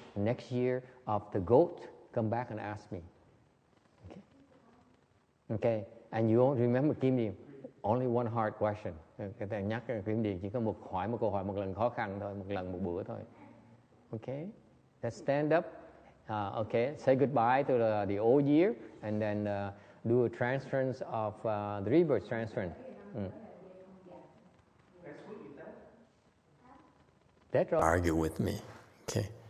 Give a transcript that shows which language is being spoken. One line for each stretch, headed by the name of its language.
English: Next year of the goat, come back and ask me. Okay. And you all remember Kim Điền, only one hard question.
Vietnamese: Cái thầy nhắc Kim Điền chỉ có một câu hỏi một lần khó khăn thôi, một lần một bữa thôi.
English: Okay. Let's stand up. Okay. Say goodbye to the old year and then do a transference of the rebirth transference. That's right. Argue with me. Okay.